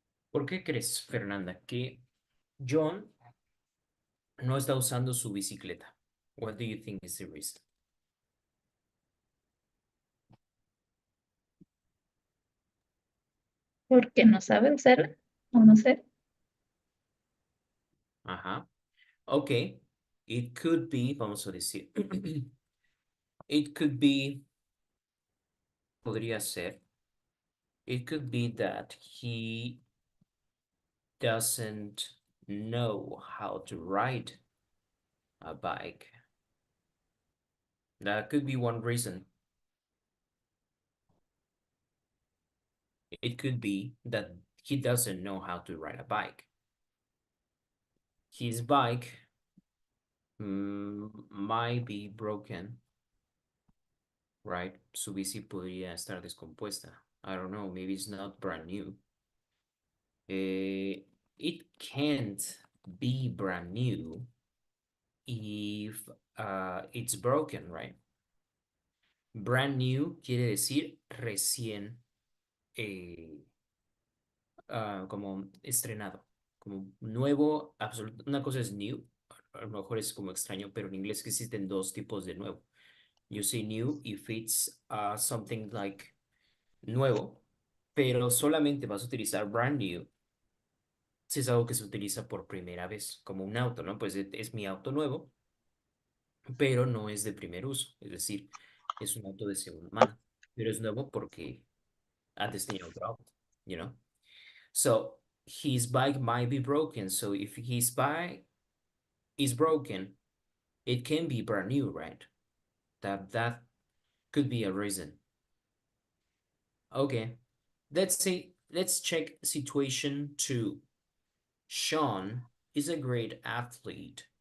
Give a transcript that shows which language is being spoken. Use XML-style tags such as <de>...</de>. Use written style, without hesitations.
<es>¿Por qué crees, Fernanda, que John no está usando su bicicleta?</es> <en>What do you think is the reason?</en> <es>Porque no sabe usarla, o no sé. Ajá. Okay.</es> <en>It could be,</en> <es>vamos a decir,</es> <en>it could be,</en> <es>podría ser,</es> <en>it could be that he doesn't know how to ride a bike. That could be one reason. It could be that he doesn't know how to ride a bike. His bike might be broken, right?</en> <es>Su bici podría estar descompuesta.</es> <en>I don't know, maybe it's not brand new. It can't be brand new if it's broken, right?</en> <es>Brand new quiere decir recién eh, como estrenado, como nuevo, absoluto. Una cosa es new, a lo mejor es como extraño, pero en inglés que existen dos tipos de nuevo.</es> <en>You say new if it's something like</en> <es>nuevo, pero solamente vas a utilizar brand new si es algo que se utiliza por primera vez, como un auto, ¿no? Pues es mi auto nuevo, pero no es de primer uso, es decir, es un auto de segunda mano, pero es nuevo porque antes tenía otro auto,</es> <en>you know? So his bike might be broken. So if his bike is broken, it can be brand new, right? That could be a reason. Okay. Let's check situation two. Sean is a great athlete.</en>